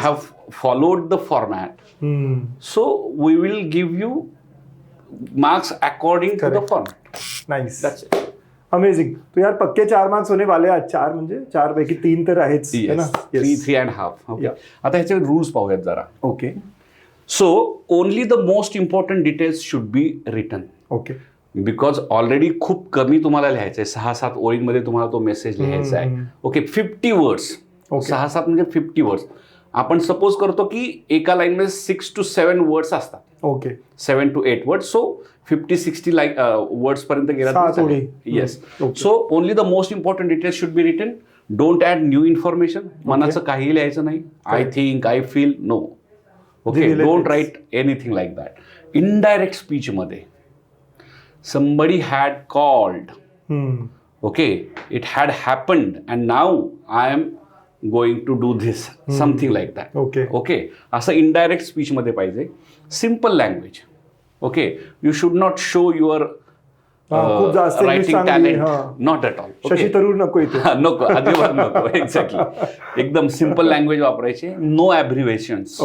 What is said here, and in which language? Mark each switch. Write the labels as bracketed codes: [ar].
[en] Have followed the format. So we will give you marks according to the Correct. Format. Nice. That's it. [hi] Amazing. तो यार पक्के 4 marks होने वाले आज. [mr] 4 म्हणजे 4 पैकी 3 तर आहेच है ना. [en] 3.5. Okay. Yeah. [mr] आता ह्याचे रूल्स पाहूयात जरा. [en] Okay. So only the most important details should be written. Okay. [mr] Because already खूप कमी तुम्हाला लिहायचं आहे. 6-7 ओळींमध्ये तुम्हाला तो मेसेज लिहायचा आहे. [en] Okay. 50 words. Okay. [mr] 6-7 म्हणजे 50 वर्ड्स. आपण सपोज करतो की एका लाईनमध्ये 6 to 7 वर्ड्स असतात. [en] Okay. 7 to 8 words. So 50-60 words [mr] पर्यंत गेला. 7 ओळी. [en] Yes. Okay. So only the most important details should be written. Don't add new information. [mr] मनाचं काहीही लिहायचं नाही. [en] I think, I feel, no. Okay. Don't write anything like that. Indirect स्पीचमध्ये somebody had called. Okay, it had happened and now I am going to do this. Something like that. Okay. Okay. [mr] असं indirect स्पीचमध्ये पाहिजे. [en] Simple language. Okay. You should not show your [mr] खूप जास्त English [en] writing [mr] चांगली. [en] Talent. हां. Not at all. [mr] Shashi Tharoor नको इथे. नको, अजिबात नको. एक्झॅक्टली. एकदम सिम्पल लँग्वेज वापरायचे. [en] No abbreviations.